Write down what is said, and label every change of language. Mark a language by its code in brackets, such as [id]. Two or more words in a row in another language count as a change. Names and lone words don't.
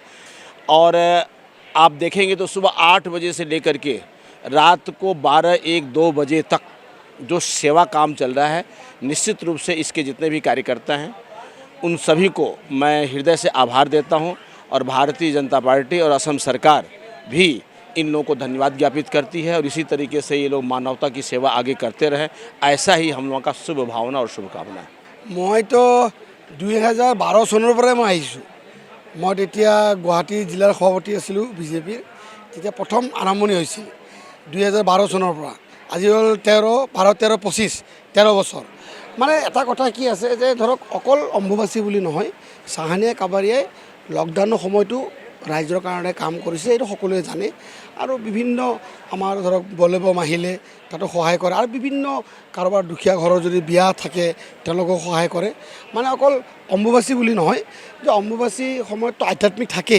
[hi] और आप देखेंगे तो सुबह 8 बजे से लेकर के रात को 12, 1, 2 बजे तक जो सेवा काम चल रहा है, निश्चित रूप से इसके जितने भी कार्यकर्ता हैं उन सभी को मैं हृदय से आभार देता हूँ। और भारतीय जनता पार्टी और असम सरकार भी इन लोगों को धन्यवाद ज्ञापित करती है, और इसी तरीके से ये लोग मानवता की सेवा आगे करते रहें, ऐसा ही हम लोगों का शुभ भावना और शुभकामना है। मैं तो [as] 2012 চনৰ পৰাই মই আহিছোঁ। মই তেতিয়া গুৱাহাটী জিলাৰ সভাপতি আছিলোঁ বিজেপিৰ, তেতিয়া প্ৰথম আৰম্ভণি হৈছিল 2012 চনৰ পৰা। আজি হ'ল 13 বছৰ। মানে এটা কথা কি আছে যে ধৰক অকল অম্বুবাচী বুলি নহয়, চাহানীয়া কাবাৰীয়াই লকডাউনৰ সময়টো ৰাইজৰ কাৰণে কাম কৰিছে এইটো সকলোৱে জানে আৰু বিভিন্ন আমাৰ ধৰক বলেবম আহিলে তাতো সহায় কৰে আৰু বিভিন্ন কাৰোবাৰ দুখীয়া ঘৰৰ যদি বিয়া থাকে তেওঁলোকক সহায় কৰে মানে অকল অম্বুবাচী বুলি নহয় যে অম্বুবাচী সময়ততো আধ্যাত্মিক থাকেই